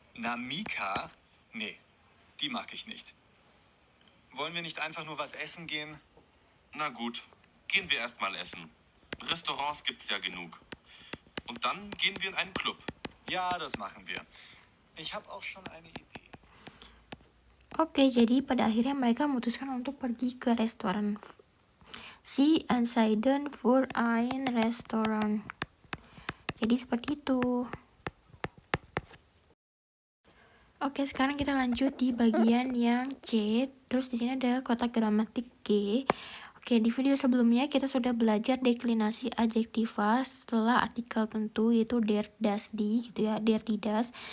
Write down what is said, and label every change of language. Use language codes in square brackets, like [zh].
[de] Namika? Nee, die mag ich nicht. Wollen wir nicht einfach nur was essen gehen? Na gut, gehen wir erst mal essen. Restaurants gibt's ja genug. Und dann gehen wir in einen Club. Ja, das machen wir. Ich habe auch schon eine Idee. [id] Oke, jadi pada akhirnya mereka memutuskan untuk pergi ke restoran. [de] Sie entscheiden für ein Restaurant. [id] Jadi seperti itu. Oke, sekarang kita lanjut di bagian yang C. Terus di sini ada kotak gramatik G. Oke, di video sebelumnya kita sudah belajar deklinasi adjektiva setelah artikel tentu, yaitu der, das, die, gitu ya, der, die, das.